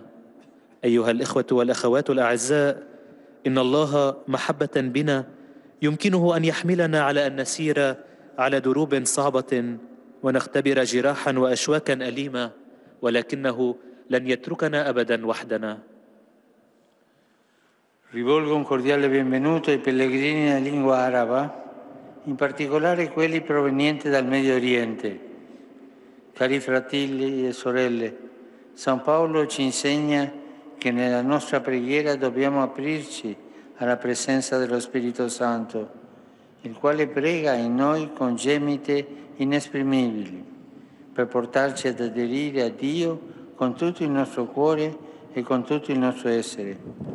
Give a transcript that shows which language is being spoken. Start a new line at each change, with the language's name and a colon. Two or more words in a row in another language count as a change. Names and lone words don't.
Arabic: أيها الإخوة والأخوات الأعزاء، إن الله محبة بنا يمكنه أن يحملنا على أن نسير على دروب صعبة ونختبر جراحا وأشواكا أليمة، ولكنه لن يتركنا أبدا وحدنا.
Italian: Rivolgo un cordiale benvenuto ai pellegrini in lingua araba, in particolare quelli provenienti dal Medio Oriente. Cari fratelli e sorelle, San Paolo ci insegna che nella nostra preghiera dobbiamo aprirci alla presenza dello Spirito Santo, il quale prega in noi con gemite inesprimibili, per portarci ad aderire a Dio con tutto il nostro cuore e con tutto il nostro essere.